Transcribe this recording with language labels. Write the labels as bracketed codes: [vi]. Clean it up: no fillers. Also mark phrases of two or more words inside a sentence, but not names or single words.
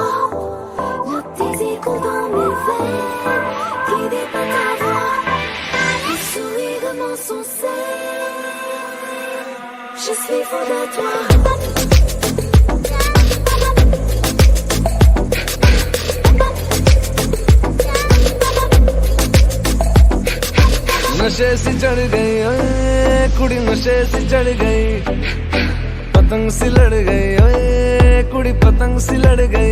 [fr] Nos tes échos dans mes veines, guidés par ta voix. Tes sourires m'ensorcellent, je suis fou de toi. [pa] ਨਸ਼ੇ ਸੀ ਚੜ੍ਹ ਗਈ ਓਏ ਕੁੜੀ, ਨਸ਼ੇ ਸੀ ਚੜ੍ਹ ਗਈ, ਪਤੰਗ ਸੀ ਲੜ ਗਈ ਓਏ ਕੁੜੀ, ਪਤੰਗ ਸੀ ਲੜ ਗਈ।